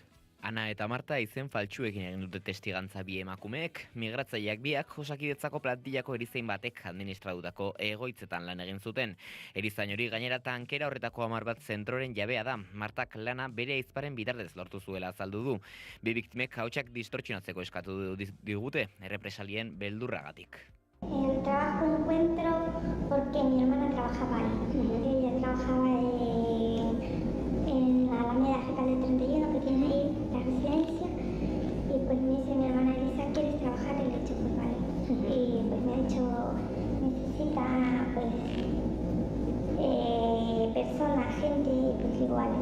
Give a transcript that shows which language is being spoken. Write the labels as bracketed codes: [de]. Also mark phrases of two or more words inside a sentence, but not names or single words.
[eu] Ana eta Marta izen faltsuekin egin dute testigantza 2 emakumeek, migratzaileak biak Osakidetzako plantillako erizain batek administratutako egoitzetan lan egin zuten. Erizain hori gainera tankera horretako 10 bat zentroren jabea da. Martak lana bere ahizparen bitartez lortu zuela azaldu du. 2 biktimek ahotsak distortzionatzeko eskatu digute, errepresalien beldurragatik. [es] El trabajo encuentro porque mi hermana trabajaba ahí. Ella trabajaba en la Alameda Getafe 31 que tiene ahí la residencia y pues me dice mi hermana Elisa, ¿quieres trabajar? Y le he dicho pues vale. Y pues me ha dicho, necesita pues personas, gente, y pues digo vale.